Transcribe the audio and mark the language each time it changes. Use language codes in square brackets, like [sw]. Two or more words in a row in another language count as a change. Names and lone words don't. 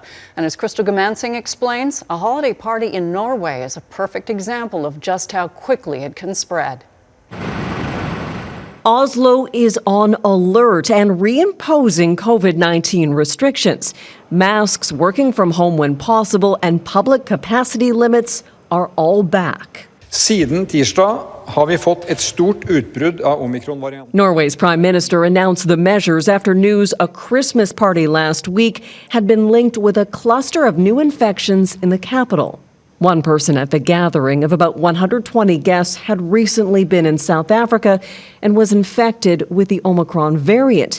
[en] And as Crystal Goomansingh explains, a holiday party in Norway is a perfect example of just how quickly it can spread. Oslo is on alert and reimposing COVID-19 restrictions. Masks, working from home when possible, and public capacity limits are all back. [no] Siden tirsdag har vi fått et stort utbrudd av omikron-varianten. [en] Norway's prime minister announced the measures after news a Christmas party last week had been linked with a cluster of new infections in the capital. One person at the gathering of about 120 guests had recently been in South Africa and was infected with the Omicron variant.